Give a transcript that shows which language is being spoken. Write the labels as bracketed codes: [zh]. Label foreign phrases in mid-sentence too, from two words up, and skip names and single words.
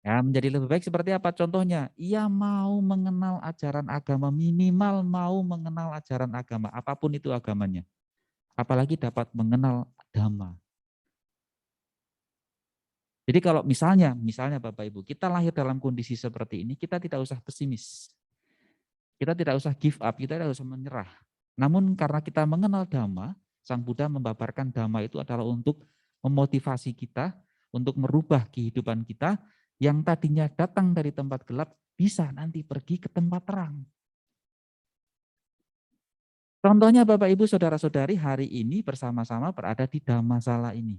[id] Ya, menjadi lebih baik seperti apa? Contohnya, ia mau mengenal ajaran agama, minimal mau mengenal ajaran agama, apapun itu agamanya. Apalagi dapat mengenal dhamma. Jadi kalau misalnya Bapak Ibu, kita lahir dalam kondisi seperti ini, kita tidak usah pesimis. Kita tidak usah [en] give up, [id] kita tidak usah menyerah. Namun karena kita mengenal dhamma, Sang Buddha membabarkan dhamma itu adalah untuk memotivasi kita, untuk merubah kehidupan kita, yang tadinya datang dari tempat gelap, bisa nanti pergi ke tempat terang. Contohnya Bapak Ibu Saudara-saudari hari ini bersama-sama berada di Dhammasala ini.